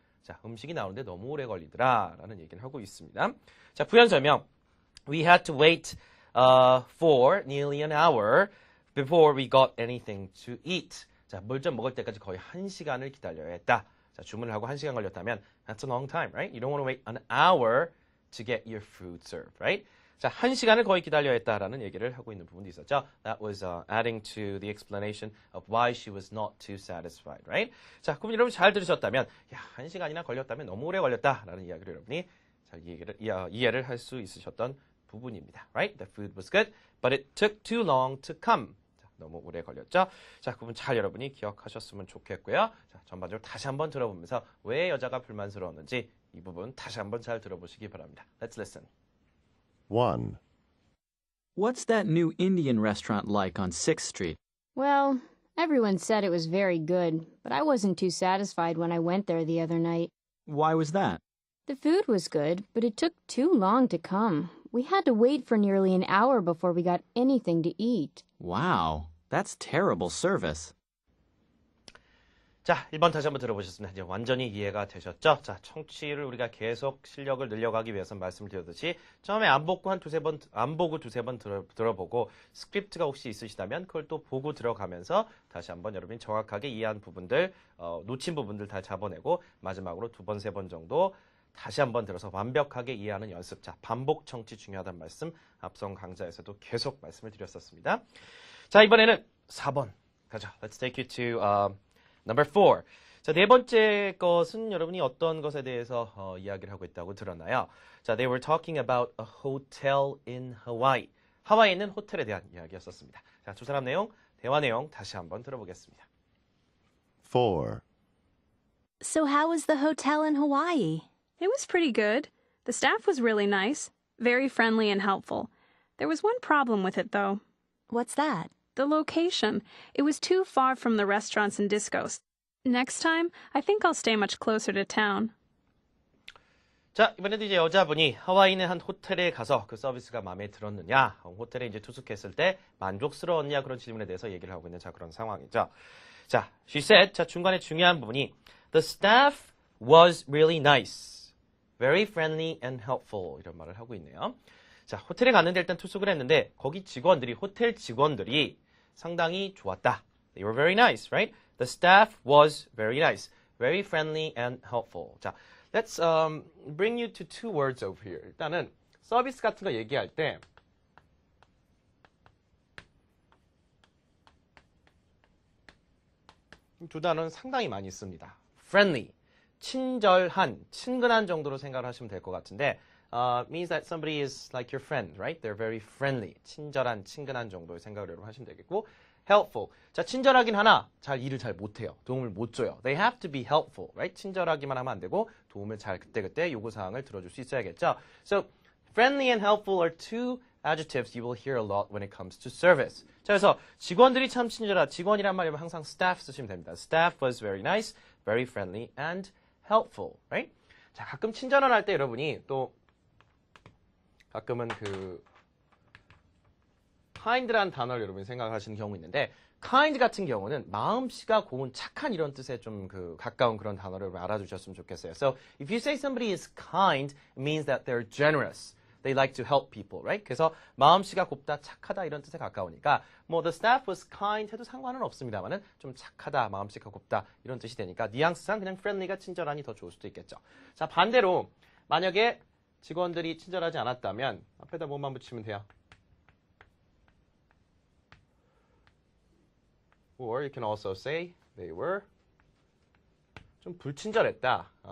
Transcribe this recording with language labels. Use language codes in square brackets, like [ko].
[ko] 자, 음식이 나오는데 너무 오래 걸리더라 라는 얘기를 하고 있습니다. 자, 부연 설명. [en] We had to wait for nearly an hour before we got anything to eat. [ko] 자, 뭘 좀 먹을 때까지 거의 1시간을 기다려야 했다. 자, 주문을 하고 1시간 걸렸다면 [en] that's a long time, right? You don't want to wait an hour to get your food served, right? [ko] 자, 1시간을 거의 기다려야 했다라는 얘기를 하고 있는 부분도 있었죠. [en] That was adding to the explanation of why she was not too satisfied, right? [ko] 자, 그럼 여러분 잘 들으셨다면, 야, 1시간이나 걸렸다면 너무 오래 걸렸다라는 이야기를 여러분이 잘 이해를 할 수 있으셨던 부분입니다, [en] right? The food was good, but it took too long to come. [ko] 자, 너무 오래 걸렸죠. 자, 그 부분 잘 여러분이 기억하셨으면 좋겠고요. 자, 전반적으로 다시 한번 들어보면서 왜 여자가 불만스러웠는지 이 부분 다시 한번 잘 들어보시기 바랍니다. [en] Let's listen. 1. What's that new Indian restaurant like on 6th Street? Well, everyone said it was very good, but I wasn't too satisfied when I went there the other night. Why was that? The food was good, but it took too long to come. We had to wait for nearly an hour before we got anything to eat. Wow, that's terrible service. [ko] 자, 1번 다시 한번 들어보셨습니다. 이제 완전히 이해가 되셨죠? 자, 청취를 우리가 계속 실력을 늘려가기 위해서 말씀드렸듯이 처음에 안 보고 두세 번 들어보고 스크립트가 혹시 있으시다면 그걸 또 보고 들어가면서 다시 한번 여러분이 정확하게 이해한 부분들, 놓친 부분들 다 잡아내고 마지막으로 2번, 3번 정도 다시 한번 들어서 완벽하게 이해하는 연습. 자, 반복 청취 중요하다는 말씀 앞선 강좌에서도 계속 말씀을 드렸었습니다. 자, 이번에는 4번 가죠. [en] Let's take you to Number 4. [ko] 자, 네 번째 것은 여러분이 어떤 것에 대해서 이야기를 하고 있다고 들었나요? [en] 자, they were talking about a hotel in Hawaii. [ko] 하와이에 있는 호텔에 대한 이야기였었습니다. 자, 두 사람 내용, 대화 내용 다시 한번 들어보겠습니다. [en] 4. So how was the hotel in Hawaii? It was pretty good. The staff was really nice, very friendly and helpful. There was one problem with it, though. What's that? The location. It was too far from the restaurants and discos. Next time, I think I'll stay much closer to town. [ko] 자, 이번에도 이제 여자분이 하와이 있는 한 호텔에 가서 그 서비스가 마음에 들었느냐, 호텔에 이제 투숙했을 때 만족스러웠냐 그런 질문에 대해서 얘기를 하고 있는 자 그런 상황이죠. [en] 자, she said, 자 [ko] 중간에 중요한 부분이 [en] The staff was really nice, very friendly and helpful [ko] 이런 말을 하고 있네요. 자, 호텔에 갔는데 일단 투숙을 했는데 거기 직원들이 호텔 직원들이 상당히 좋았다. [en] They were very nice, right? The staff was very nice, very friendly and helpful. 자, let's bring you to two words over here. [ko] 일단은 서비스 같은 거 얘기할 때 두 단어는 상당히 많이 씁니다. Friendly, 친절한, 친근한 정도로 생각을 하시면 될 것 같은데 [en] means that somebody is like your friend, right? They're very friendly. [ko] 친절한, 친근한 정도의 생각을 여러분 하시면 되겠고 helpful. 자, 친절하긴 하나 일을 잘 못해요. 도움을 못 줘요. [en] They have to be helpful, right? [ko] 친절하기만 하면 안 되고 도움을 잘 그때그때 요구사항을 들어줄 수 있어야겠죠. [en] So, friendly and helpful are two adjectives you will hear a lot when it comes to service. [ko] 자, 그래서 직원들이 참 친절하다. 직원이란 말이면 항상 staff 쓰시면 됩니다. [en] Staff was very nice, very friendly and helpful, right? [ko] 자, 가끔 친절한 할 때 여러분이 또 가끔은 그 kind란 단어를 여러분이 생각하시는 경우 있는데 kind 같은 경우는 마음씨가 고운 착한 이런 뜻에 좀 가까운 그런 단어를 여러분 알아두셨으면 좋겠어요. [en] So if you say somebody is kind, it means that they're generous. They like to help people, right? [ko] 그래서 마음씨가 곱다, 착하다 이런 뜻에 가까우니까 뭐 [en] the staff was kind [ko] 해도 상관은 없습니다만은 좀 착하다, 마음씨가 곱다 이런 뜻이 되니까 뉘앙스상 그냥 friendly가 친절하니 더 좋을 수도 있겠죠. 자, 반대로 만약에 직원들이 친절하지 않았다면 앞에다 뭐만 붙이면 돼요? [en] or you can also say they were [ko] 좀 불친절했다.